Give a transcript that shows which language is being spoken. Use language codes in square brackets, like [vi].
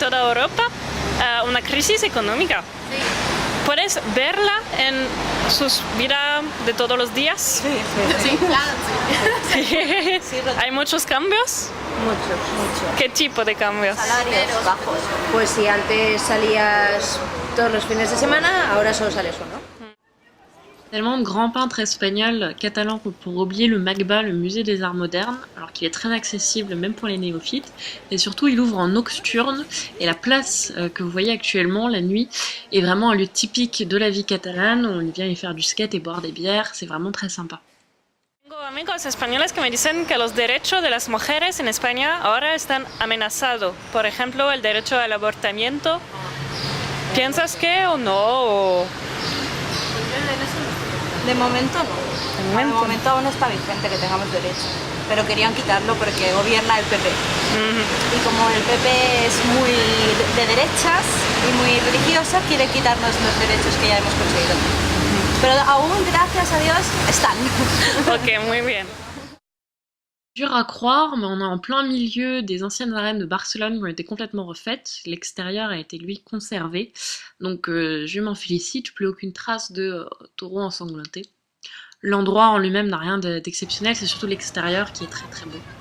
[es] Europa una crisis económica. ¿Puedes verla en sus vidas de todos los días? Sí, claro, sí. ¿Hay muchos cambios? Muchos. ¿Qué tipo de cambios? Salarios bajos. Pues si antes salías todos los fines de semana, ahora solo sales uno. [fr] Tellement de grands peintres espagnols catalans pour oublier le MACBA, le musée des arts modernes, alors qu'il est très accessible même pour les néophytes, et surtout il ouvre en nocturne, et la place que vous voyez actuellement, la nuit, est vraiment un lieu typique de la vie catalane, on vient y faire du skate et boire des bières, c'est vraiment très sympa. [es] Tengo amigos españoles que me dicen que los derechos de las mujeres en España ahora están amenazados, por ejemplo el derecho al abortamiento. ¿Piensas que o no? De momento no. De momento aún está vigente que tengamos derecho. Pero querían quitarlo porque gobierna el PP. Y como el PP es muy de derechas y muy religiosa, quiere quitarnos los derechos que ya hemos conseguido. Pero aún, gracias a Dios, están. Ok, muy bien. [fr] Dur à croire, mais on est en plein milieu des anciennes arènes de Barcelone qui ont été complètement refaites. L'extérieur a été lui conservé, donc je m'en félicite, plus aucune trace de taureau ensanglanté. L'endroit en lui-même n'a rien d'exceptionnel, c'est surtout l'extérieur qui est très très beau.